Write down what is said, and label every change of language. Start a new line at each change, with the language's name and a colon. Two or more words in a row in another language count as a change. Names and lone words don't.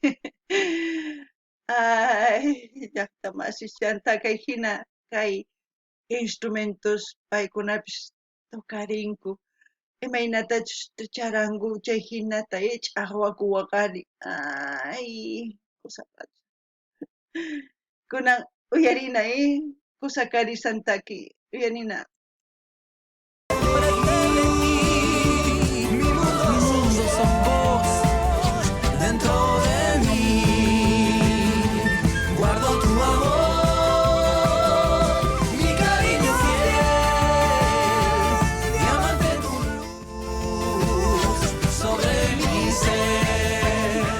Quechua: Ay, llaqtamasich llanta kay hina kay instrumentos paykunapis tukarinku imaynatachus charanku chay hinata ch'aqwaku waqarin ay kusapacha kunan uyarina kusakarisan taki uyanina.
Spanish: Mi mundo son vos, dentro de mí. Guardo tu amor, mi cariño fiel, diamante tu luz sobre mi ser.